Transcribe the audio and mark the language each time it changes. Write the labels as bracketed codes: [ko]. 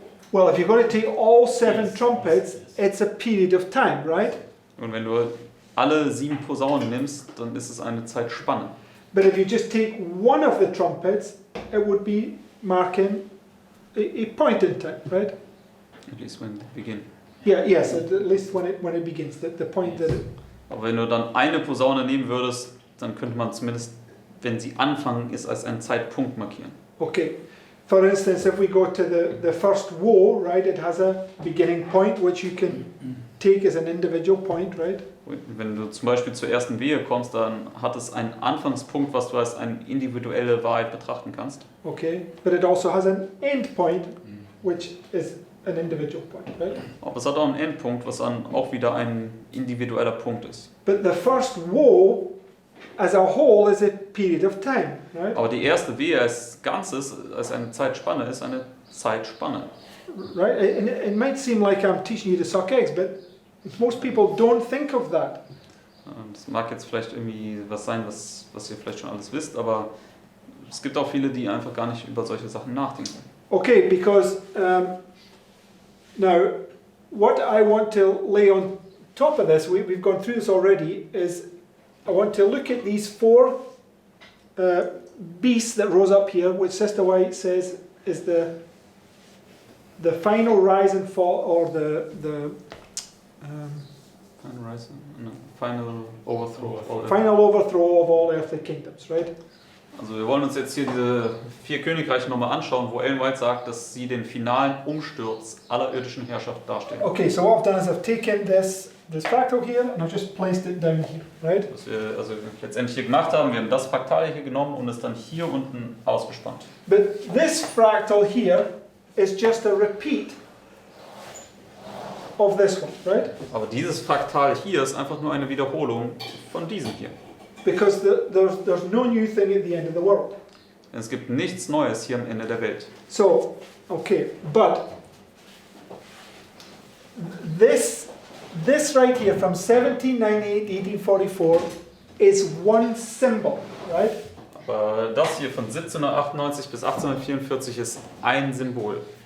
[en] Well, if you're going to take all 7 trumpets, it's a period of time, right? [de] Und wenn du alle 7 Posaunen nimmst, dann ist es eine Zeitspanne. [en] But if you just take one of the trumpets, it would be marking a point in time, right? At least when they begin. Yeah, yes, at least when it begins, the point that it, [de] Aber wenn du dann eine Posaune nehmen würdest, dann könnte man zumindest, wenn sie anfangen, es als einen Zeitpunkt markieren. [en] okay. For instance, if we go to the first woe, right, it has a beginning point which you can take as an individual point, right? [de] Wenn du zum Beispiel zur ersten Wehe kommst, dann hat es einen Anfangspunkt, was du als eine individuelle Wahrheit betrachten kannst. [en] Okay, but it also has an end point which is an individual point, right? [de] Aber es hat auch einen Endpunkt, was dann auch wieder ein individueller Punkt ist. [en] But the first woe as a whole is a period of time, right? [de] Aber die erste Wehe als Ganzes, als eine Zeitspanne, ist eine Zeitspanne. [en] Right? And it might seem like I'm teaching you to suck eggs, but most people don't think of that. [de] Das mag jetzt vielleicht irgendwie was sein, was ihr vielleicht schon alles wisst, aber es gibt auch viele, die einfach gar nicht über solche Sachen nachdenken. [en] Okay, because now what I want to lay on top of this, we've gone through this already, is I want to look at these 4 beasts that rose up here, which Sister White says is the final rise and fall, or the Final rise, no, final overthrow. of all final overthrow of all earthly kingdoms, right? [de] Also wir wollen uns jetzt hier diese 4 Königreiche nochmal anschauen, wo Ellen White sagt, dass sie den finalen Umsturz aller irdischen Herrschaft darstellen. [en] Okay, so what I've done is I've taken this fractal here and I've just placed it down here, right? [de] Was wir also letztendlich hier gemacht haben, wir haben das Fraktal hier genommen und es dann hier unten ausgespannt. [en] But this fractal here is just a repeat of this one, right? [de] Aber dieses Fraktal hier ist einfach nur eine Wiederholung von diesem hier. [en] Because there's no new thing at the end of the world. [de] Denn es gibt nichts Neues hier am Ende der Welt. [en] So, okay, but this right here from 1798 to 1844 is one symbol, right? [de] Aber das hier von 1798 bis 1844 ist ein Symbol,